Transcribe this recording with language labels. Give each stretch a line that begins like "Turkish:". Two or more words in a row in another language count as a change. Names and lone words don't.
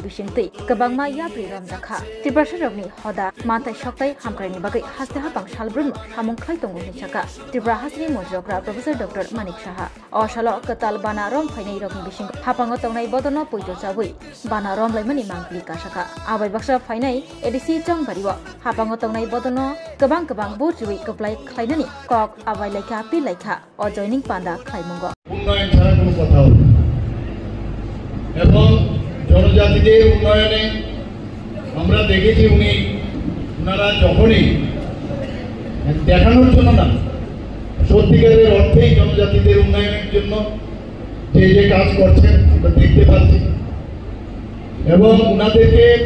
Bodo: बिसिंथै गोबांमा याब्रि रमजाखा त्रिपुरा रगनि हदा माथाय सक्ताय हामक्रायनि बागै हास्ते हाबां सालब्रुन सामं खाय दंगो हिसाका त्रिपुरा हास्रि मंत्रीग्रा प्रोफेसर डॉक्टर मानिक साहा अशाल कताल बाना रम फाइनै रगनि बिसिं हापांगो तंगनाय बदनो पैतो जाबै बाना रमलाइमानि मांगलि कासाका आबाय बाक्सा फाइनै एडिसि चंगबारिव हापांगो तंगनाय बदनो गोबां बुरजुबै कप्लाय खायनानि कक आबाय लाइखा पि लाइखा अजयनिं पांडा खायमंगो
Bangla: उन्नयन ছাড়া কোনো কথা হবে এবং জনজাতিদের উন্নয়নে আমরা দেখেছি উনারা যখনই দেখানোর জন্য না সত্যিকারের অর্থেই জনজাতিদের উন্নয়নের জন্য যে কাজ করছেন আমরা দেখতে পাচ্ছি এবং উনাদেরকে